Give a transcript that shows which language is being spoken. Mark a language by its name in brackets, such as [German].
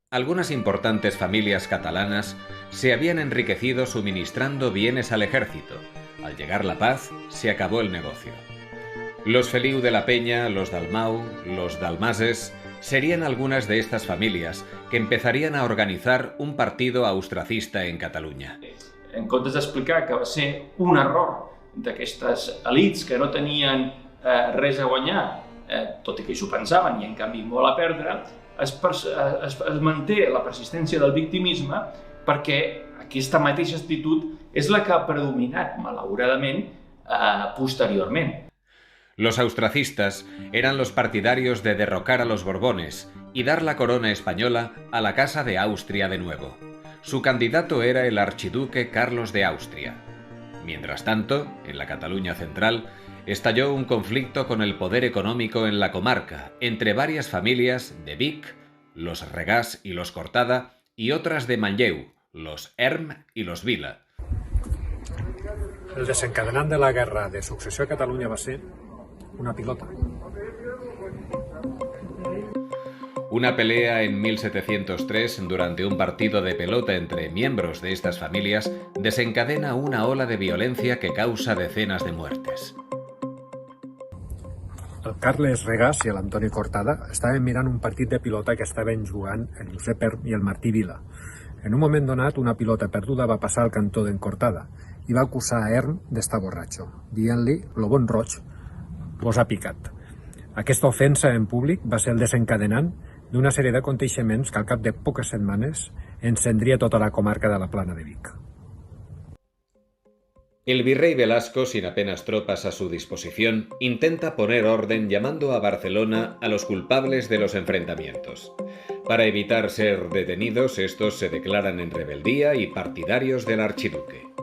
[Spanish] Algunas importantes familias catalanas se habían enriquecido suministrando bienes al ejército. Al llegar la paz, se acabó el negocio. Los Feliu de la Peña, los Dalmau, los Dalmases serían algunas de estas familias que empezarían a organitzar un partido austracista en Catalunya. [Catalan] En comptes d'explicar que va ser un error d'aquestes elits que no tenien res a guanyar, tot i que s'ho pensaven i en canvi molt a perdre, es manté la persistència del victimisme perquè aquesta mateixa actitud és la que ha predominat, malauradament, posteriorment. [Spanish] Los austracistas eran los partidarios de derrocar a los Borbones y dar la corona española a la Casa de Austria de nuevo. Su candidato era el archiduque Carlos de Austria. Mientras tanto, en la Cataluña central, estalló un conflicto con el poder económico en la comarca, entre varias familias de Vic, los Regàs y los Cortada, y otras de Manlleu, los Erm y los Vila. [Catalan] El desencadenant de la guerra de successió a Catalunya va ser una pilota. [Spanish] Una pelea en 1703 durante un partido de pelota entre miembros de estas familias desencadena una ola de violencia que causa decenas de muertes. [Catalan] El Carles Regàs i l'Antoni Cortada estaven mirant un partit de pilota que estaven jugant el Josep Erm i el Martí Vila. En un moment donat, una pilota perduda va passar al cantó d'en Cortada i va acusar a Erm d'estar borratxo, dient-li «lo bon roig vos ha picat». Aquesta ofensa en públic va ser el desencadenant d'una sèrie d'aconteixements que al cap de poques setmanes encendria tota la comarca de la Plana de Vic. [Spanish] El virrey Velasco, sin apenas tropas a su disposición, intenta poner orden llamando a Barcelona a los culpables de los enfrentamientos. Para evitar ser detenidos, estos se declaran en rebeldía y partidarios del archiduque.